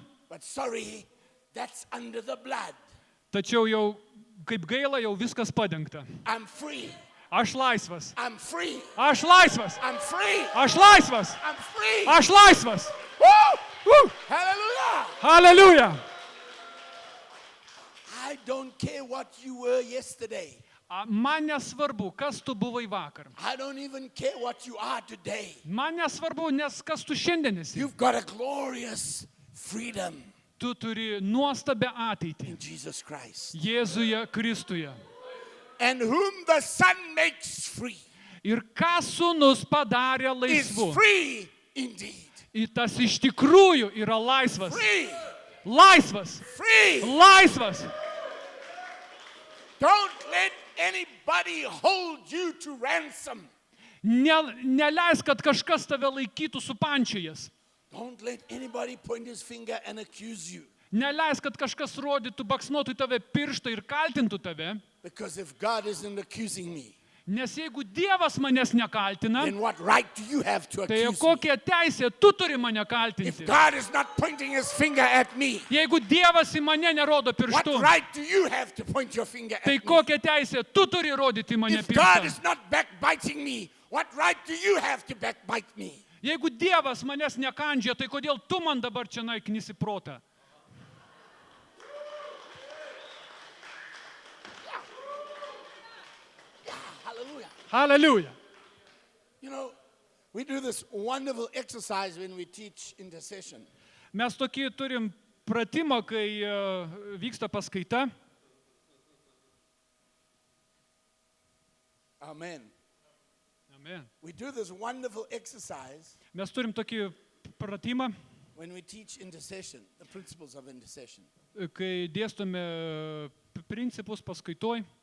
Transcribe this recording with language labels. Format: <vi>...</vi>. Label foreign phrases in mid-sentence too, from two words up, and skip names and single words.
<en>But sorry, that's under the blood.</en> <lt>tačiau jau, kaip gaila, jau viskas padengta.</lt> <en>I'm free.</en> <lt>Aš laisvas.</lt> <en>I'm free.</en> <lt>Aš laisvas.</lt> <en>I'm free.</en> <lt>Aš laisvas.</lt> <en>I'm free.</en> <lt>Aš laisvas.</lt> <en>Woo! Hallelujah. Hallelujah. I don't care what you were yesterday.</en> <lt>Man nesvarbu, kas tu buvai vakar.</lt> <en>I don't even care what you are today.</en> <lt>Man nesvarbu, nes kas tu šiandien esi.</lt> <en>You've got a glorious freedom</en> <lt>Tu turi nuostabę ateitį.</lt> <en>in Jesus Christ.</en> <lt>Jėzuje Kristuje.</lt> <en>And whom the Son makes free</en> <lt>Ir ką sūnus padarė</lt> <en>is</en> <lt>laisvu,</lt> <en>free indeed.</en> <lt>tas iš tikrųjų yra laisvas.</lt> <en>Free.</en> <lt>Laisvas.</lt> <en>Free.</en> <lt>Laisvas.</lt> <en>Don't let anybody hold you to ransom.</en> <lt>Neleis, kad kažkas tave laikytų supančiojas.</lt> <en>Don't let anybody point his finger and accuse you.</en> <lt>Neleis, kad kažkas rodytų, baksnuotų į tave pirštą ir kaltintų tave.</lt> <en>Because if God isn't accusing me,</en> <lt>Nes jeigu Dievas manęs nekaltina,</lt> <en>then what right do you have to</en> <lt>tai</lt> <en>accuse me?</en> <lt>kokią teisę tu turi mane</lt> <en>If</en> <lt>kaltinti?</lt> <en>God is not pointing his finger at me,</en> <lt>Jeigu Dievas į mane nerodo</lt> <en>what</en> <lt>pirštu,</lt> <en>right do you have to point your finger at</en> <lt>tai</lt> <en>me?</en> <lt>kokią teisę tu turi rodyti į mane</lt> <en>If God is</en> <lt>pirštą?</lt> <en>not backbiting me, what right do you have to backbite me?</en> <lt>Jeigu Dievas manęs nekandžia, tai kodėl tu man dabar čia naiknisi protą?</lt> <en>Hallelujah. Hallelujah. You know, we do this wonderful exercise when we teach intercession.</en> <lt>Mes tokį turim pratimą, kai vyksta paskaita.</lt> <en>Amen. Amen. We do this wonderful exercise</en> <lt>Mes turim tokį pratimą,</lt> <en>when we teach intercession, the principles of intercession.</en> <lt>kai dėstome principus paskaitoj.</lt>